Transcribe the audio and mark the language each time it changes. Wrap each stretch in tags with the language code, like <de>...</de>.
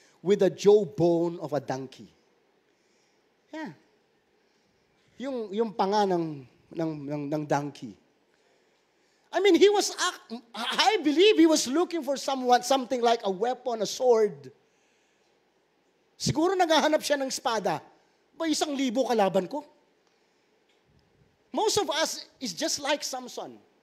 <en>With the jawbone of a donkey. Yeah.</en> <tl>Yung panga ng donkey.</tl> <en>I mean, I believe he was looking for something like a weapon, a sword.</en> <tl>Siguro naghahanap siya ng espada. Ba, 1,000 kalaban ko?</tl> <en>Most of us is just like Samson.</en>